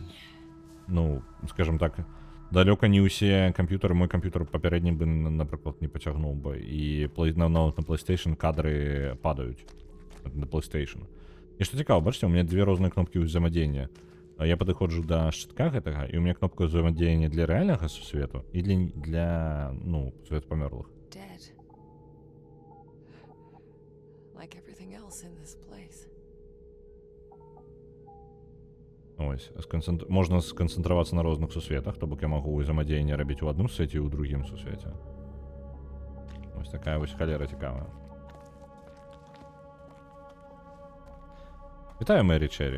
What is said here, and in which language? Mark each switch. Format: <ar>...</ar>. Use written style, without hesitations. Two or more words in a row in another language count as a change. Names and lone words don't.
<be>Ну, скажем так, далёка не ўсе камп'ютары, мой камп'ютар папярэдні бы, напрыклад, не пацягнуў бы. І нават на PlayStation кадры падаюць. На PlayStation. І што цікава, бачыце, у мяне две розныя кнопкі ўзаемадзеяння. Я падыходжу да шчытка гэтага, і у меня кнопка ўзаемадзеяння для рэальнага сусвету і для ну, сусвету памёрлых.</be> <en>Dead. Like everything else in this place.</en> <be>Ось, можна сканцэнтравацца на розных сусветах, то бок я магу ўзаемадзеянне рабіць у адным свеце і ў другім сусвеце. Ось такая вось халера цікавая. Вітаю, Мэри Черри.</be>